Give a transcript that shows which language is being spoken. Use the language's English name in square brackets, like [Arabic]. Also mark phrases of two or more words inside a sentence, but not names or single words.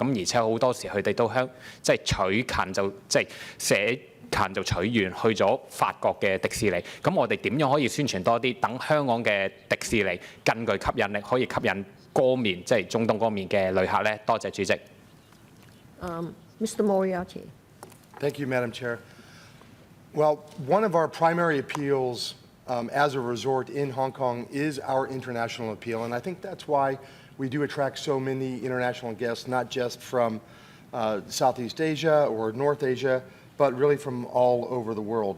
[Cantonese] 咁而且好多時佢哋都即係取近就即係寫近就取遠，去咗法國嘅迪士尼。咁我哋點樣可以宣傳多啲，等香港嘅迪士尼更具吸引力，可以吸引嗰面即係中東嗰面嘅旅客咧？多謝主席。 [English] Mr. Moriarty. Thank you, Madam Chair. Well, one of our primary appeals as a resort in Hong Kong is our international appeal, and I think that's why we do attract so many international guests, not just from Southeast Asia or North Asia, but really from all over the world.